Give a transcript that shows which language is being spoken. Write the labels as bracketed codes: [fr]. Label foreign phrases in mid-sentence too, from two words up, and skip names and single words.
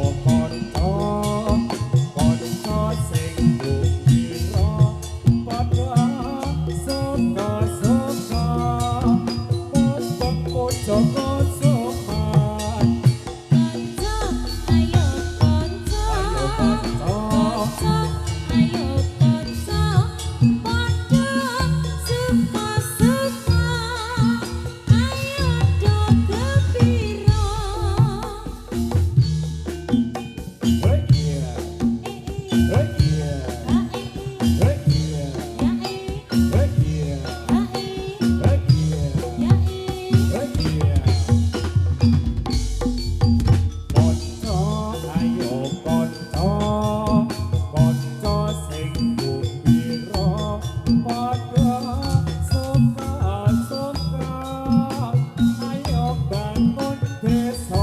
[jv] konco, konco sing gembira, padha suka-suka, pojok sopan. Konco ayo konco, Ayo konco, konco ayo konco, padha suka-suka, ayo do gembira. [en] hey yeah, hey yeah, hey yeah, hey yeah, hey yeah. [jv] Konco ayo konco, konco sing gembira, padha suka-suka, ayo bangun desa.